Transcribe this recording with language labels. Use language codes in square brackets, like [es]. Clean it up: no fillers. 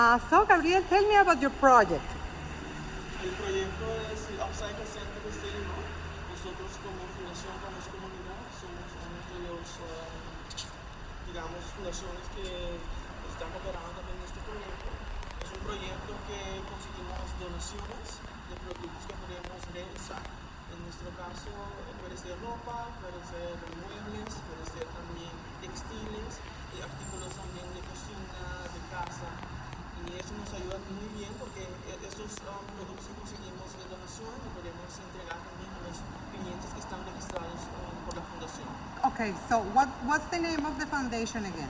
[en] So Gabriel, tell me about your project. [es] El proyecto es el Upcycle Center de SERLIMAR. Nosotros como fundación, como comunidad, somos uno de los, digamos, fundaciones que están operando también en este proyecto. Es un proyecto que conseguimos donaciones de productos que podemos reusar. En nuestro caso puede ser ropa, puede ser muebles, puede ser también textiles y artículos también de cocina, de casa. Y eso nos ayuda muy bien porque estos productos que conseguimos de donación los podemos entregar también a los clientes que están registrados por la fundación. [en] Ok, Okay, so what's the name of the foundation again?